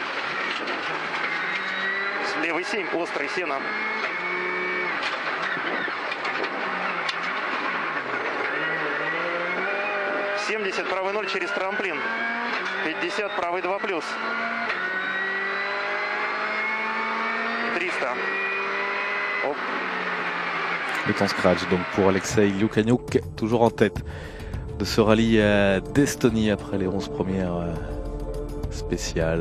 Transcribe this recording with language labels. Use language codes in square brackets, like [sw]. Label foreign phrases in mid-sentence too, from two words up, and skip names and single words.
[ru] Левый 7, острый сено. 70, правый 0 через трамплин. 50, правый 2 плюс. 300. Hop. [fr] Le temps scratch donc pour Alexei Lukianouk, toujours en tête de ce rallye d'Estonie après les 11 premières spéciales.